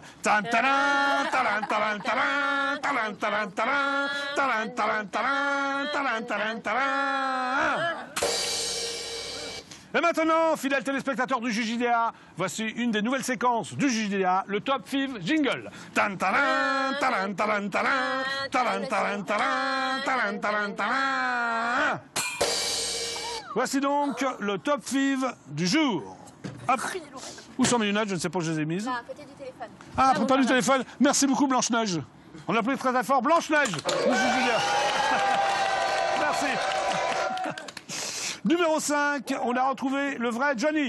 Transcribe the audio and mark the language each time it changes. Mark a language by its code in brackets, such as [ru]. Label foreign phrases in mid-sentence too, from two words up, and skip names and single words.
[fr] Tan taran, taran, taran, taran, taran, taran, taran, taran, taran, taran, taran, taran, taran. Et maintenant, fidèles téléspectateurs du JJDA, voici une des nouvelles séquences du JJDA, le Top 5 Jingle. Tan talan, talan, talan, talan, talan, talan, talan, talan, talan, talan. Voici donc le Top 5 du jour. Hop. Où sont mes lunettes? Je ne sais pas où je les ai mises. À côté du téléphone. Ah, à côté du téléphone. Merci beaucoup, Blanche-Neige. On l'appelait très très fort Blanche-Neige. Merci. Numéro 5, on a retrouvé le vrai Johnny.